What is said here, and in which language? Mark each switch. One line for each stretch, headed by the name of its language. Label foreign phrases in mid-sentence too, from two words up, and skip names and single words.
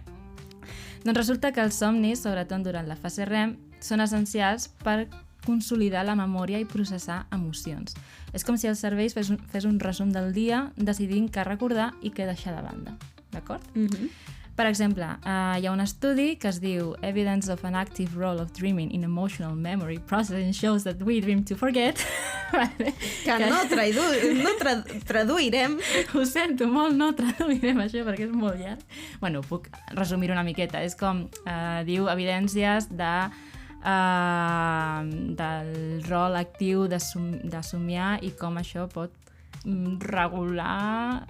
Catalan: Doncs resulta que els somnis, sobretot durant la fase REM, són essencials per consolidar la memòria i processar emocions. És com si el cervell fes un resum del dia, decidint què recordar i què deixar de banda. D'acord? Per exemple, hi ha un estudi que es diu
English: Evidence of an Active Role of Dreaming in Emotional Memory Processing Shows that We Dream to Forget.
Catalan: Vale. Que no traduirem. Ho sento molt, no traduirem això perquè és molt llarg. Bueno, puc resumir una miqueta. És com, diu, evidències del rol actiu de somiar i com això pot regular...